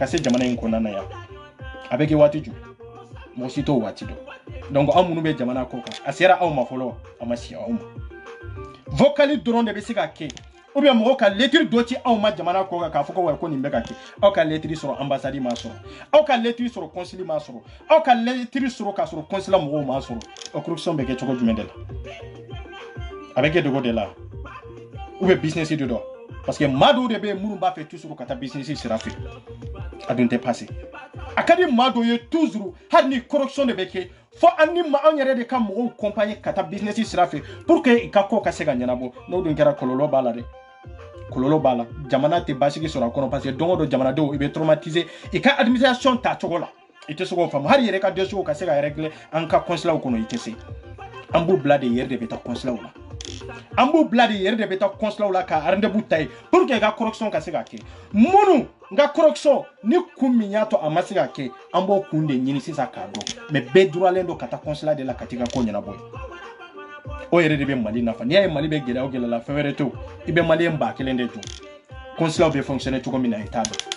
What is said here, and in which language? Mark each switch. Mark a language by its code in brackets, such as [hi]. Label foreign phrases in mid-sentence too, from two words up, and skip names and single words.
[bm] se jamana in kɔnɔna na yan a bɛ kɛ waati jumɛn mɔgɔ si t'o waati dɔn donc an minnu bɛ jamana kɔ kan a sera aw ma fɔlɔ a ma si aw ma vocali dɔrɔn de bɛ se ka kɛ [fr] ou bien [bm] mɔgɔ ka lettre dɔ ci aw ma jamana kɔ kan k'a fɔ ko wa ko nin bɛ ka kɛ aw ka lettre sɔrɔ ambassade m'a sɔrɔ aw ka lettre sɔrɔ consul m'a sɔrɔ aw ka lettre sɔrɔ k'a sɔrɔ consulat mɔgɔw m'a sɔrɔ o corruption bɛ kɛ cogo jumɛn de la a bɛ kɛ dogo de la [fr] ou bien business [bm] de dɔ [fr] parce que [bm] maa dɔw de bɛ yen minnu b'a fɛ toujours ka taa business sira fɛ a dun tɛ passé a ka di maa dɔw ye toujours hali ni corruption de bɛ kɛ fo an ni anw yɛrɛ de ka mɔgɔw accompagner ka taa business sira fɛ [fr] pour que [bm] i ka ko ka se ka ɲɛnabɔ n'o dun kɛra kɔlɔlɔ b'a la dɛ kɔlɔlɔ b'a la jamana tɛ basigi sɔrɔ a kɔnɔ [fr] parce que [bm] don o don jamanadenw i bɛ traumatiser i ka administration ta cogo la i tɛ se k'o faamu hali yɛrɛ ka dossier ka se ka régler an ka consulaw kɔnɔ i tɛ se an b'u bila de yɛrɛ de bɛ taa consulaw la an b'u bila de yɛrɛ de bɛ taa consulaw la ka rendez-vous ta ye [fr] pour que [bm] i ka corruption ka se ka kɛ minnu n ka corruption ni kun min y'a to a ma se ka kɛ an b'o kun de ɲini sisan k'a dɔn mais bɛɛ droitlen don ka taa consulat de la ka t'i ka ko ɲɛnabɔ ye o yɛrɛ de bɛ Mali nafa n'i y'a ye Mali bɛ gɛlɛya o gɛlɛya la fɛn wɛrɛ to i bɛ Maliyɛn 1000 de jɔ consulaw bɛ fonctionner cogo min na i t'a dɔn